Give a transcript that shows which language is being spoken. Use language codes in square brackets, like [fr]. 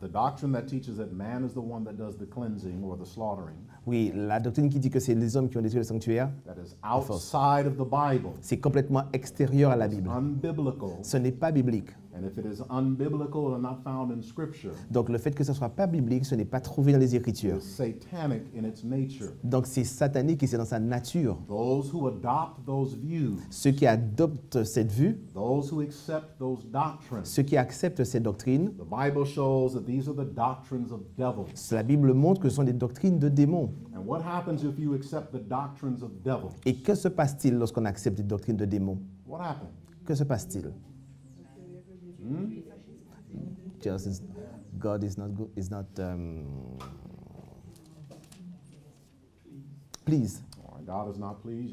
[en] The doctrine that teaches that man is the one that does the cleansing or the slaughtering, [fr] Oui, la doctrine qui dit que c'est les hommes qui ont détruit le sanctuaire, [en] that is outside of the Bible, [fr] c'est complètement extérieur à la Bible. [en] unbiblical, [fr] Ce n'est pas biblique. [en] and if it is unbiblical and not found in Scripture, [fr] Donc le fait que ce ne soit pas biblique, ce n'est pas trouvé dans les [en] it [fr] Écritures. [en] is satanic in its nature. [fr] Donc c'est satanique et c'est dans sa nature. [en] Those who adopt those views, [fr] Ceux qui adoptent cette vue, [en] those who accept those doctrines, [fr] ceux qui acceptent ces doctrines, [en] the Bible shows that these are the doctrines of devils. [fr] la Bible montre que ce sont des doctrines de démons. [en] And what happens if you accept the doctrines of devils? [fr] Et que se passe-t-il lorsqu'on accepte des doctrines de démons? [en] What happens? [fr] Que se passe-t-il? [en] Just God is not good, is not pleased. All right, God is not pleased.